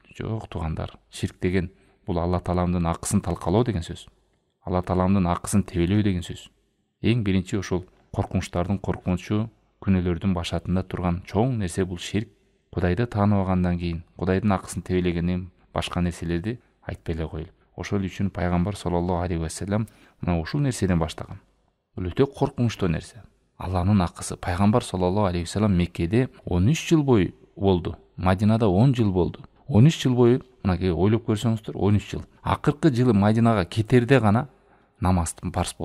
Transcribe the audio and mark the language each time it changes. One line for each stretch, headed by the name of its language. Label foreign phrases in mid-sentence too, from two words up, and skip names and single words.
Kyrgyz: Жок туугандар, ширк деген бул Алла Тааламдын акысын талкалоо деген сөз. Алла Тааламдын акысын тебелөө деген сөз. Эң биринчи ошол коркунучтардын коркунучу, күнөөлөрдүн башатында турган чоң нерсе бул ширк. Кудайды тааныбагандан кийин, Кудайдын акысын тебелегенден башка нерселерди айтпай эле коелу. Ошол үчүн пайгамбар
Arabic: صلى الله عليه وسلم
Kyrgyz: мына ушул нерседен баштаган. Бул өтө коркунучтуу нерсе. Алланын акысы. Пайгамбар
Arabic: صلى الله عليه وسلم
Kyrgyz: Меккеде 13 жыл бою болду. Мадинада 10 жыл болду. 13 жыл бою, мынакей ойлоп көрсөңүздөр, 13 жыл. Акыркы жылы Мадинага кетерде гана намаздын парыз болду.